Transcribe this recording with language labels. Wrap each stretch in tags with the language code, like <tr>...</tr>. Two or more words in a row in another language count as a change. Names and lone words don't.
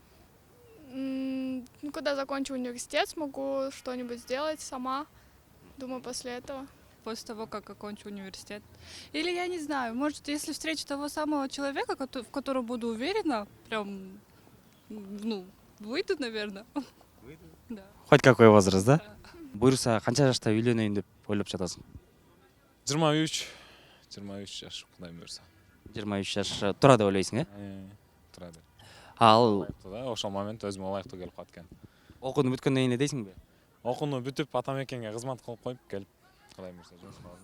<ru>Ну, когда закончу университет, смогу что-нибудь сделать сама. Думаю, после этого. После того, как окончу университет. Или я не знаю, может, если встречу того самого человека, в котором буду уверена, прям, ну, выйду, наверное. Выйду? Да. Хоть какой возраст, да?</ru> <ky>Буюрса, канча жашта үйлөнөйүн деп ойлоп жатасың? 23 жаш, кудайым буюрса. 23 жаш тура деп ойлойсуң, Тура деп. Ал Ошол момент өзүмө ылайыктуу келип калат экен. окууну бүткөндөн кийин эле дейсиңби? Окууну бүтүп, ата мекенге кызмат кылып коюп келип, кудайым буюрса жумушка алдым.</ky>